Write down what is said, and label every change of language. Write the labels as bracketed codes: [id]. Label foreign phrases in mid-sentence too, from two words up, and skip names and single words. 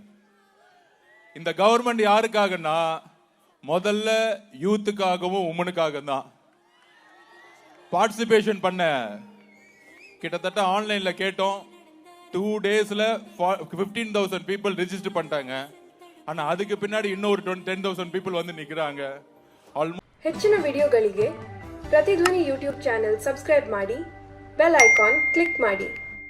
[ta] இந்த கவர்மெண்ட் யாருக்காகனா முதல்ல யூத்துக்காகவும் உமனுக்காக தான். பார்ட்டிசிபேஷன் பண்ண கிட்டத்தட்ட ஆன்லைன்ல கேட்டோம், 2 daysல 15,000 [en] people register [ta] பண்ணிட்டாங்க. ஆனா அதுக்கு பின்னாடி இன்னொரு 10,000 பீப்புள் வந்து நிக்கிறாங்க. [kn] ಹೆಚ್ಚಿನ ವಿಡಿಯೋಗಳಿಗೆ ಪ್ರತಿಧ್ವನಿ [en] YouTube channel subscribe [kn] ಮಾಡಿ, [en] bell icon click [kn] ಮಾಡಿ.